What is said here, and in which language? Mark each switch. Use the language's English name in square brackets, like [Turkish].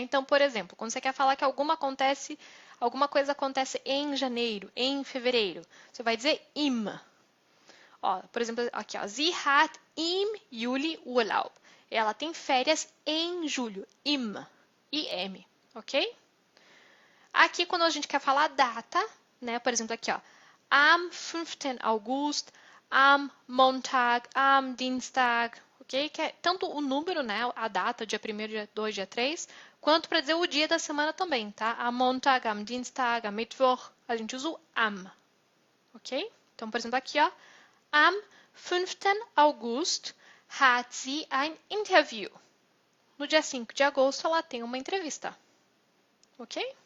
[Portuguese] Então, por exemplo, quando você quer falar que alguma coisa acontece em janeiro, em fevereiro, você vai dizer im. Ó, por exemplo, aqui, ó, [German] sie hat im Juli Urlaub. [Portuguese] Ela tem férias em julho, im, im, ok? Aqui, quando a gente quer falar data, né? Por exemplo, aqui, ó, [German] am 5. August, am Montag, am Dienstag, ok? [Portuguese] Que é tanto o número, né? A data, dia 1º, dia 2, dia 3, quanto para dizer o dia da semana também, tá? [German] Am Montag, am Dienstag, am Mittwoch, [Portuguese] a gente usa o am, ok? Então, por exemplo, aqui, ó, [German] am 5. August hat sie ein Interview. [Portuguese] No dia 5 de agosto, ela tem uma entrevista, ok?